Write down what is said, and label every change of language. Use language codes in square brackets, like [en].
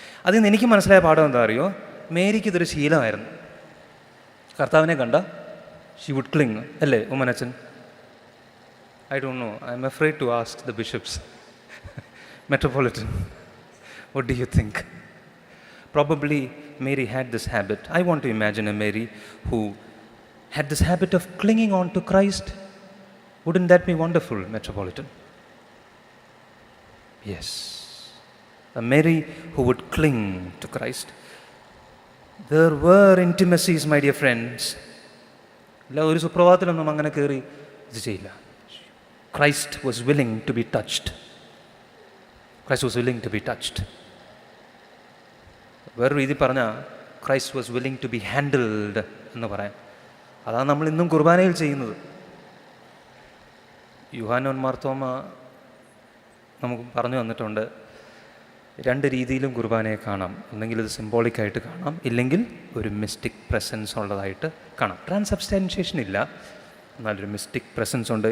[ml] അതിൽ നിന്ന് എനിക്ക് മനസ്സിലായ പാഠം എന്താ അറിയോ? മേരിക്ക് ഇതൊരു ശീലമായിരുന്നു. കർത്താവിനെ കണ്ട [en] she would cling, [ml] അല്ലേ ഉമ്മനച്ചൻ? [en] I don't know. I'm afraid to ask the bishops. Metropolitan. What do you think? Probably Mary had this habit. I want to imagine a Mary who had this habit of clinging on to Christ. Wouldn't that be wonderful, Metropolitan? Yes. A Mary who would cling to Christ. There were intimacies, my dear friends. [ml] എല്ലാ ഒരു സുപ്രഭാതത്തിലൊന്നും അങ്ങനെ കയറി ഇത് ചെയ്യില്ല. [en] Christ was willing to be touched. Christ was willing to be touched. [ml] വേറൊരു രീതി പറഞ്ഞാൽ [en] Christ was willing to be handled [ml] എന്ന് പറയാം. അതാണ് നമ്മൾ ഇന്നും കുർബാനയിൽ ചെയ്യുന്നത്. യോഹന്നാൻ മാർത്തോമ നമുക്ക് പറഞ്ഞു തന്നിട്ടുണ്ട്, 2 രീതിയിലും കുർബാനയെ കാണാം. ഒന്നെങ്കിൽ ഇത് സിംബോളിക്കായിട്ട് കാണാം, ഇല്ലെങ്കിൽ ഒരു മിസ്റ്റിക് പ്രസൻസ് ഉള്ളതായിട്ട് കാണാം. ട്രാൻസബ്സ്റ്റാൻഷിയേഷൻ ഇല്ല, എന്നാലൊരു മിസ്റ്റിക് പ്രസൻസ് ഉണ്ട്.